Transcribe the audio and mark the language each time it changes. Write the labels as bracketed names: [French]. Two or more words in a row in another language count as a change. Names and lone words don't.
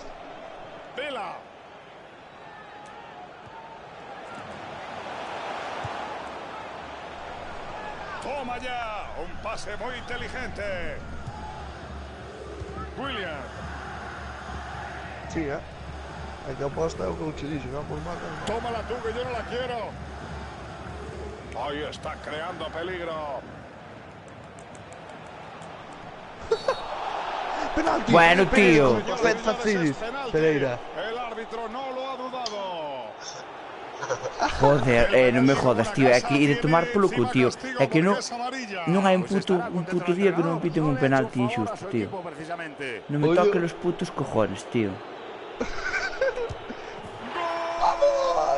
[Spanish] ¡Vela! ¡Toma ya! Un pase muy inteligente. William. [Galician] Sí, [Spanish] Hay que apostar [Galician] o que eu che dixo, non por marca. [Spanish] Tómala tú, que yo no la quiero. Ahí está creando peligro. Penalti. Bueno, tío. Pet Facidis. Penalti. Pereira. El árbitro no lo ha dudado. [Galician] Joder, non me jodas, tío. É que ir a tomar polo cu, tío. É que non hai un puto día que non me piten un penalti injusto, tío. Non me [Spanish] Oye. toque los putos cojones, tío. Vamos.